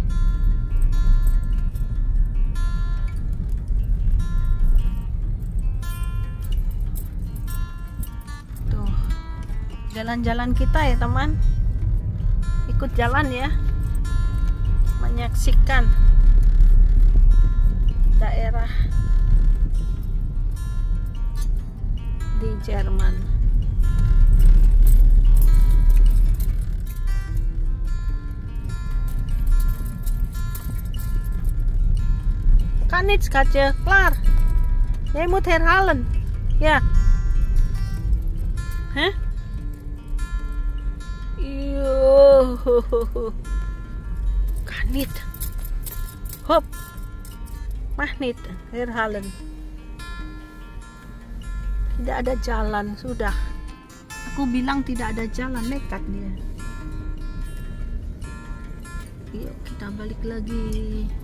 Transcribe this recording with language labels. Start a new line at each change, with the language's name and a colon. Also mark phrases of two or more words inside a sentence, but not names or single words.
Indonesian: Jalan-jalan kita ya teman, ikut jalan ya, menyaksikan daerah di Jerman.
Dutch: Kan niet schatje, klaar. Jij moet herhalen. Ja. Huh? Kan niet. Hop. Mag niet. Herhalen.
Indonesian: Tidak ada jalan, sudah. Aku bilang tidak ada jalan, nekat dia. Yuk kita balik lagi.